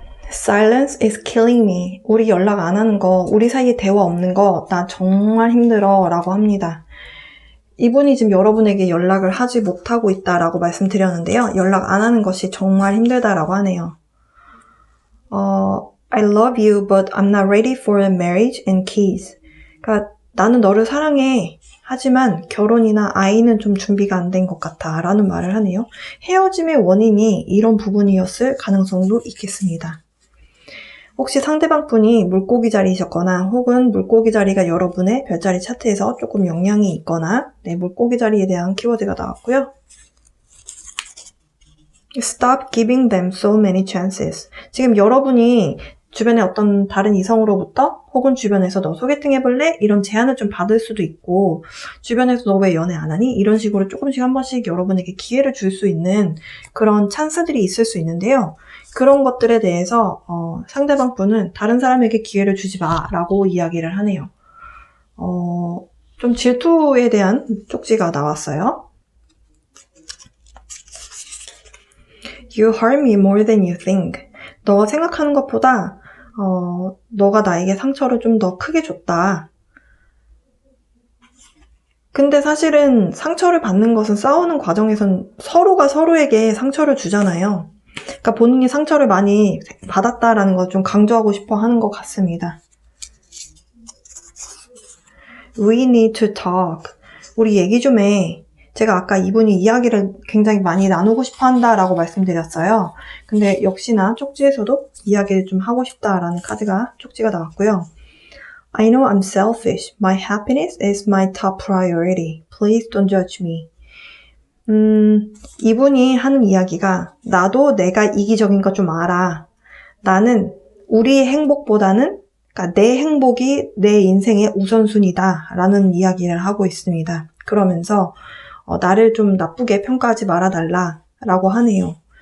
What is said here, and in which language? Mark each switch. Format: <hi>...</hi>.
<en>Silence is killing me.</en> <ko>우리 연락 안 하는 거, 우리 사이에 대화 없는 거, 나 정말 힘들어 라고 합니다. 이분이 지금 여러분에게 연락을 하지 못하고 있다라고 말씀드렸는데요. 연락 안 하는 것이 정말 힘들다라고 하네요.</ko> <en>I love you, but I'm not ready for a marriage and kids.</en> <ko>그러니까 나는 너를 사랑해. 하지만 결혼이나 아이는 좀 준비가 안 된 것 같아 라는 말을 하네요. 헤어짐의 원인이 이런 부분이었을 가능성도 있겠습니다. 혹시 상대방 분이 물고기 자리이셨거나 혹은 물고기 자리가 여러분의 별자리 차트에서 조금 영향이 있거나 물고기 자리에 대한 키워드가 나왔고요.</ko> <en>Stop giving them so many chances.</en> <ko>지금 여러분이 주변에 어떤 다른 이성으로부터 혹은 주변에서 너 소개팅 해볼래? 이런 제안을 좀 받을 수도 있고 주변에서 너 왜 연애 안 하니? 이런 식으로 조금씩 한 번씩 여러분에게 기회를 줄 수 있는 그런 찬스들이 있을 수 있는데요. 그런 것들에 대해서 상대방 분은 다른 사람에게 기회를 주지 마라고 이야기를 하네요. 좀 질투에 대한 쪽지가 나왔어요.</ko> <en>You hurt me more than you think.</en> <ko>너 생각하는 것보다 너가 나에게 상처를 좀 더 크게 줬다. 근데 사실은 상처를 받는 것은 싸우는 과정에선 서로가 서로에게 상처를 주잖아요. 그러니까 본인이 상처를 많이 받았다라는 걸 좀 강조하고 싶어 하는 것 같습니다.</ko> <en>We need to talk.</en> <ko>우리 얘기 좀 해. 제가 아까 이분이 이야기를 굉장히 많이 나누고 싶어 한다라고 말씀드렸어요. 근데 역시나 쪽지에서도 이야기를 좀 하고 싶다라는 쪽지가 나왔고요.</ko> <en>I know I'm selfish. My happiness is my top priority. Please don't judge me.</en> <ko>이분이 하는 이야기가 나도 내가 이기적인 거 좀 알아. 나는 우리의 행복보다는 그러니까 내 행복이 내 인생의 우선순위다 라는 이야기를 하고 있습니다. 그러면서 나를 좀 나쁘게 평가하지 말아달라 라고 하네요.</ko>